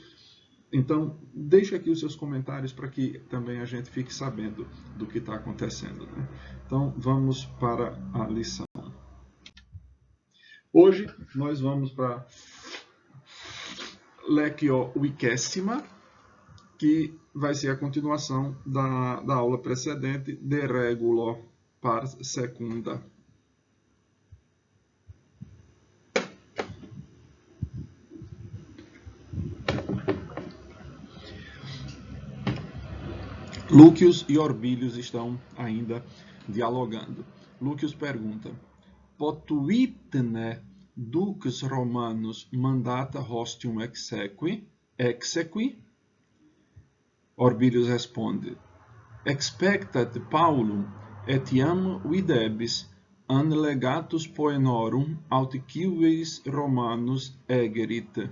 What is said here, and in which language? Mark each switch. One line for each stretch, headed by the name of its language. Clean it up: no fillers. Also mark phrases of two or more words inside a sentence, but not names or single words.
Portuguese: Então, deixe aqui os seus comentários para que também a gente fique sabendo do que está acontecendo, né? Então, vamos para a lição. Hoje, nós vamos para Lectio 20ª, que vai ser a continuação da aula precedente,
Latin: de regulo par secunda.
Portuguese: Lúcius e Orbílios estão ainda dialogando. Lúcius pergunta:
Latin: Potuitne dux Romanus mandata hostium exequi? Orbílios responde: Expectat Paulum et iam videbis an legatus poenorum aut cives Romanus egerit.